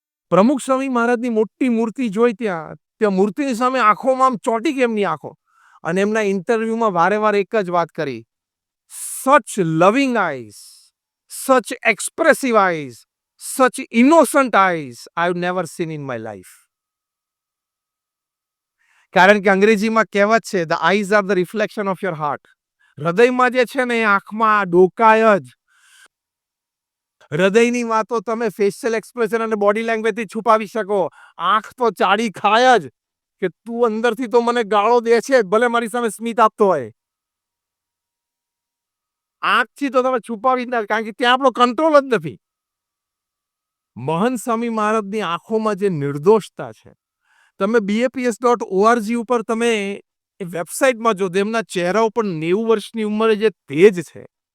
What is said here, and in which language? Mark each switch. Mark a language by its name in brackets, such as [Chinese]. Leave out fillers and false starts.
[Gujarati] પ્રમુખ સ્વામી મહારાજની મોટી મૂર્તિ જોઈ, ત્યાં મૂર્તિની સામે આંખોમાં આમ ચોંટી ગઈ એમની આંખો. અને એમના ઇન્ટરવ્યુમાં વારે વારે એક જ વાત કરી, [English] Such loving eyes, such expressive eyes, such innocent eyes I've never seen in my life. [Gujarati] કારણ કે અંગ્રેજીમાં કહેવત છે, [English] the eyes are the reflection of your heart. [Gujarati] હૃદયમાં જે છે ને એ આંખમાં ડોકાય જ. હૃદયની વાતો તમે ફેશિયલ એક્સપ્રેશન અને બોડી લેંગ્વેજથી છુપાવી શકો. આંખ તો ચાડી ખાય જ કે તું અંદરથી તો મને ગાળો દે છે, ભલે મારી સામે સ્મિત આપતો હોય. આંખથી તો તમે છુપાવી જ ના, કારણ કે ત્યાં આપણો કંટ્રોલ જ નથી. મહંત સ્વામી મહારાજની આંખોમાં જે નિર્દોષતા છે, તમે BAPS.org ઉપર તમે એ વેબસાઇટમાં જો, તેમના ચહેરા ઉપર 90 વર્ષની ઉંમરે જે તેજ છે,